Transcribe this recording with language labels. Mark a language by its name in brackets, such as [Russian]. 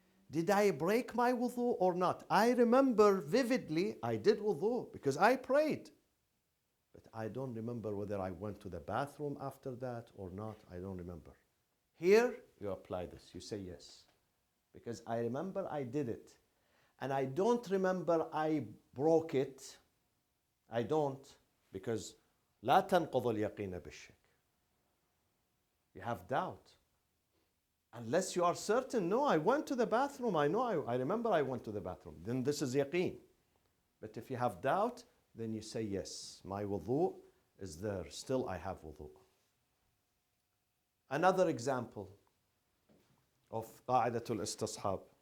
[English] Did I break my wudu or not? I remember vividly I did wudu because I prayed. But I don't remember whether I went to the bathroom after that or not. I don't remember. Here, you apply this. You say yes. Because I remember I did it. And I don't remember I broke it. I don't. Because [Arabic] لا تنقض اليقين بالشك. [English] You have doubt. Unless you are certain, no, I went to the bathroom. I remember I went to the bathroom. Then this is yaqeen. But if you have doubt, then you say yes, my wudu is there. Still I have wudu. Another example of qa'idatul istishab.